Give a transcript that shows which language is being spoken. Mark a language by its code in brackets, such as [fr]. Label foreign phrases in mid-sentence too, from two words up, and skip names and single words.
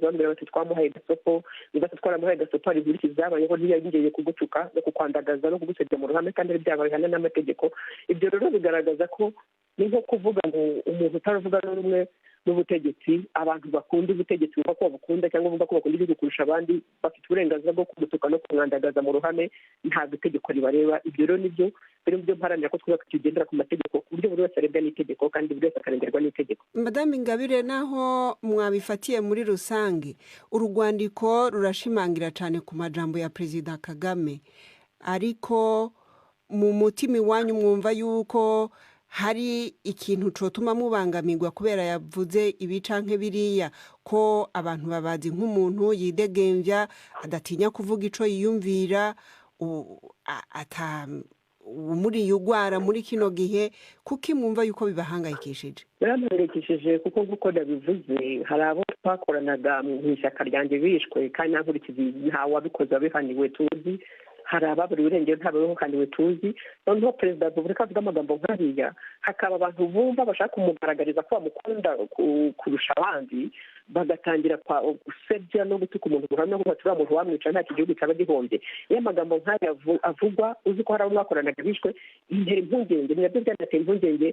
[rw] bambwira bati twamuhaye gasopo niba twaramuhaye gasopo hari ibintu byabayeho ntiyagingeye kugutuka no kukwandagaza no kugusebya mu ruhame kandi ari byabaye hana n'amategeko ibyo rero bigaragaza ko ni nko kuvuga ngo umuntu utaravuga rumwe n'ubutegetsi abantu bakunda ubutegetsi bumva ko babukunda cyangwa bumva ko bakunda igihugu kurusha abandi bafite uburenganzira bwo kumutuka no kumwandagaza mu ruhame ntabwo itegeko ribareba ibyo rero nibyo biri mu byo mparanira ko twubaka tugendera ku mategeko ku buryo buri wese arebwa n'itegeko kandi buri wese akarengerwa n'itegeko. [rn] Madame Ingabire naho mwabifatiye muri rusange urwandiko rurashimangira cyane ku majambo ya Perezida Kagame ariko mu mutima iwanyu mwumva yuko hari ikintu cotuma mubangamirwa kubera yavuze ibicanke biriya ko abantu babazi nk'umuntu yidegemvya adatinya kuvuga ico yiyumvira muri yugwara muri kino gihe kuki mwumva yuko bibahangayikishije? [rw] Birampangayikishije kuko nk'uko nabivuze hari abo twakoranaga mu ishyaka ryanjye bishwe kandi nankurikizi nta wabikoze wabihaniwe tuzi hari ababuri urengero ntabwo kandi tuzi noneho perezida wa repubulika avuga amagambo nk'ariya hakaba abantu bumva bashaka kumugaragariza ko bamukunda kurusha abandi bagatangira gusebya no gutuka umuntu ubuhamya ko baturiya muntu wamwica nta gihugu cyaba gihombye iyo amagambo nk'aya avugwa uzi ko hari abo mwakoranaga bishwe intera impungenge nabyo byanateye impungenge